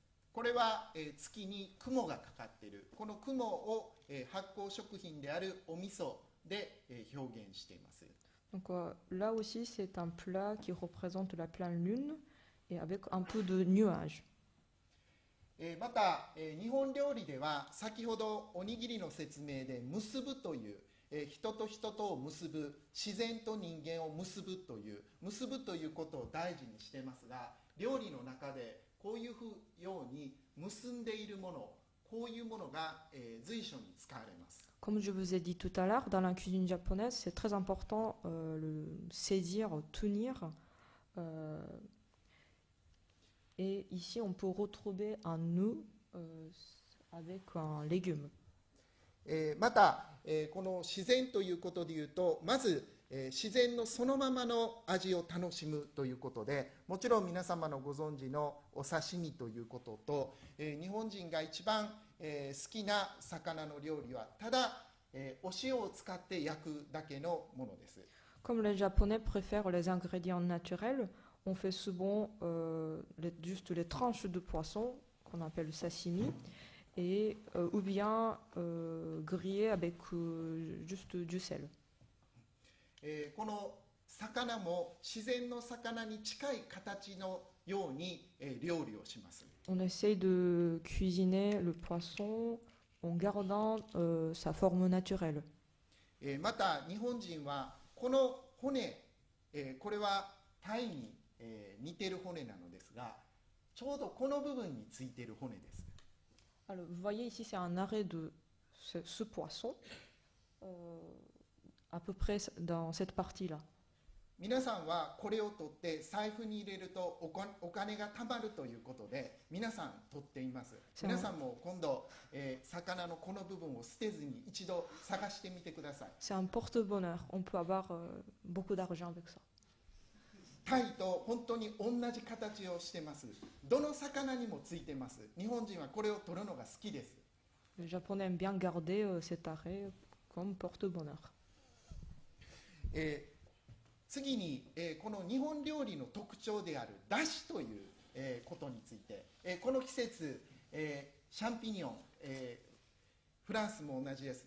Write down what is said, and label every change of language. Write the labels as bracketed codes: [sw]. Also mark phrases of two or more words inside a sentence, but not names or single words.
[ja] これは、月に雲がかかっている。この雲を、発酵食品であるお味噌で、表現しています。 [fr] Donc là aussi, c'est un plat qui représente la pleine lune et avec un peu de nuages. [ja] また、日本料理では先ほどおにぎりの説明で結ぶという、人と人とを結ぶ、自然と人間を結ぶということを大事にしてますが、料理の中でこういうように結んでいるもの、こういうものが、随所に使われます。 [fr] Comme je vous ai dit tout à l'heure, dans la cuisine japonaise, c'est très important le saisir, tenir. Et ici, on peut retrouver un nœud avec un légume. [ja] また、この自然ということでいうと、まず、自然のそのままの味を楽しむということで、もちろん皆様のご存知のお刺身ということと、日本人が一番、好きな魚の料理はただ、お塩を使って焼くだけのものです。 [fr] Comme les Japonais préfèrent les ingrédients naturels, on fait souvent juste les tranches de poisson qu'on appelle sashimi, et, ou bien grillé avec juste du sel. [ja] この魚も自然の魚に近い形のように、料理をします。 [fr] On essaye de cuisiner le poisson en gardant sa forme naturelle. [ja] また日本人はこの骨、これはタイに、似ている骨なのですが、ちょうどこの部分についている骨です。 [fr] Alors, vous voyez ici, c'est un arrêt de ce poisson, à peu près dans cette partie-là. [ja] 皆さんはこれを取って財布に入れるとお金が貯まるということで皆さん取っています。皆さんも今度、魚のこの部分を捨てずに一度探してみてください。 [fr] C'est un porte-bonheur, on peut avoir beaucoup d'argent avec ça. [ja] タイと本当に同じ形をしてます。どの魚にもついてます。日本人はこれを取るのが好きです。 [fr] Les Japonais aiment bien garder cet arrêt comme porte-bonheur. [ja] 次に、この日本料理の特徴であるだしという、ことについて、この季節、シャンピニオン、フランスも同じです。